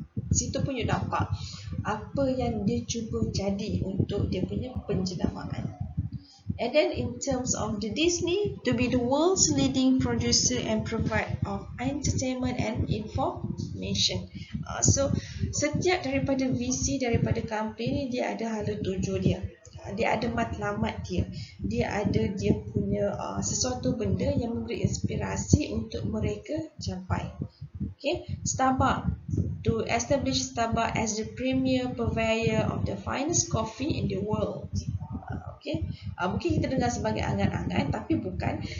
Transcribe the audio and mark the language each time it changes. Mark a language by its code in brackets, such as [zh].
[ms] Situ pun you nampak apa yang dia cuba jadi untuk dia punya penjelamaan. [en] And then in terms of the Disney, to be the world's leading producer and provider of entertainment and information. [ms] So setiap daripada visi daripada company ni, dia ada hala tuju dia. Dia ada matlamat dia. Dia ada dia punya sesuatu benda yang memberi inspirasi untuk mereka capai. [en] Okay, Starbucks, to establish Starbucks as the premier purveyor of the finest coffee in the world. [ms] Okay, mungkin kita dengar sebagai angan-angan, tapi bukan.